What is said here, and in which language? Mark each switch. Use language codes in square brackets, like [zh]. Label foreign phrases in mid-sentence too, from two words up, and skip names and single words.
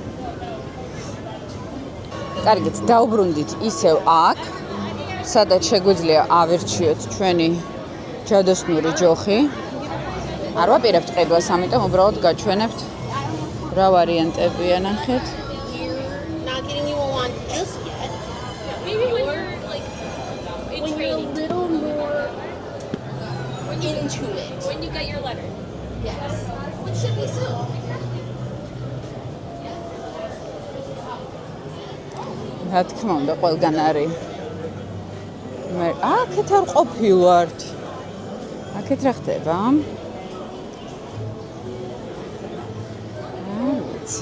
[ka] კარგით, დავბრუნდით ისევ აქ, სადაც შეგვიძლია ავირჩიოთ ჩვენი ჯადოსნური ჯოხი. არ ვაპირებთ ყიდვას, ამიტომ უბრალოდ გაჩვენებთ რა ვარიანტებია, ნახეთ. [en] Not getting you one just yet. Maybe when you're like in training, a little more into it. When you get your letter. Yes. Which should be soon. [ka] რა თქმა უნდა, ყველგან არის. მე აქეთ არ ყოფილვართ. აქეთ რა ხდება? ვიცი.